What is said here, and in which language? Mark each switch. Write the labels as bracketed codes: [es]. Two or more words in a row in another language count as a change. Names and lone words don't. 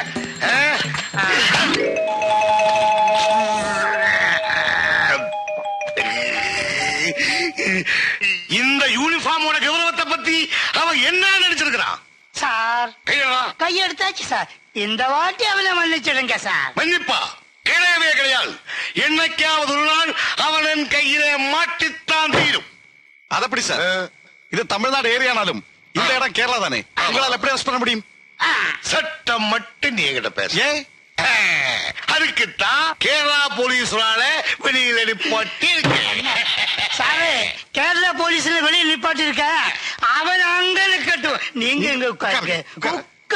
[ta] இந்த யூனிஃபார்மோட கௌரவத்தை பத்தி அவன் என்ன நினைச்சிருக்கிறான்? சார், கையெடுத்தாச்சு சார். இந்த வாட்டி அவனை மன்னிச்சிடுங்க சார். மன்னிப்பா? கிடையவே கிடையாது. என்னைக்காவது ஒரு நாள் அவன் கையில மாட்டித்தான் தீரும். அதெப்படி சார், இது தமிழ்நாடு ஏரியா ஆனாலும் இந்த இடம் கேரளா தானே. உங்களால் எப்படி அரெஸ்ட் பண்ண முடியும்? சட்டம் மட்டும் நீ என்கிட்ட பேச. அதுக்குத்தான் கேரளா போலீஸ்னால வெளியில நிப்பாட்டி இருக்கேன். சாரு, கேரளா போலீஸ்ல வெளியே நிப்பாட்டி இருக்க. அவன் அங்க நிக்கட்டும், நீங்க எங்க உட்காருங்க.